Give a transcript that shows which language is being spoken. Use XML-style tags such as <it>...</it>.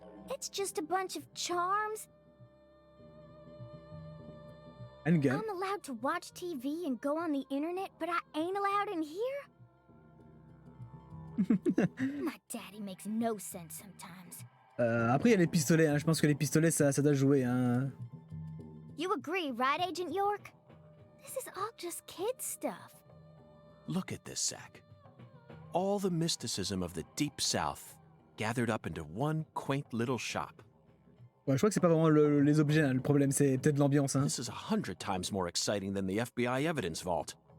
<en>It's just a bunch of charms. And gun. I'm allowed to watch TV and go on the internet, but I ain't allowed in here? My daddy makes no sense sometimes.</en> <fr>Après, il y a les pistolets. Hein. Je pense que les pistolets, ça doit jouer. Hein.</fr> <en>You agree, right, Agent York? This is all just kid stuff. Look at this, Zach. All the mysticism of the Deep South gathered up into one quaint little shop.</en> <fr>Ouais, je crois que c'est pas vraiment les objets, hein. Le problème, c'est peut-être l'ambiance. Hein.</fr> <en>This is 100 times more exciting than the FBI evidence vault.</en>